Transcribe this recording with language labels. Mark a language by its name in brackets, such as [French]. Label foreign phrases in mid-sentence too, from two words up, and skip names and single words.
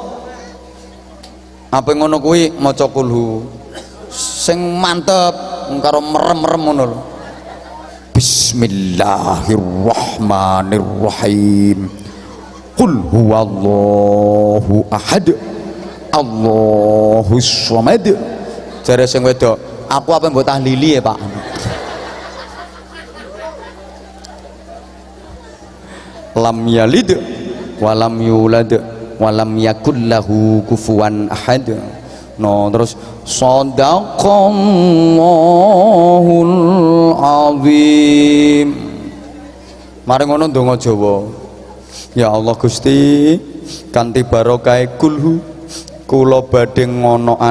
[Javanese] Apa ngono kuwi maca kulhu sing mantep karo merem-merem ngono lho. [Arabic] بسم الله الرحمن الرحيم. قل هو الله أحد. الله الصمد. [Javanese] Jare sing wedok, aku apa mbok tahlili ya, Pak? [Arabic] لم يلد ولم يولد ولم يكن له كفوا أحد. [Javanese] No terus [Arabic] صدق الله العظيم. [Javanese] Mari ngono ndonga Jawa. Ya Allah Gusti, kanthi barokah kulhu kula badhe ngonoan.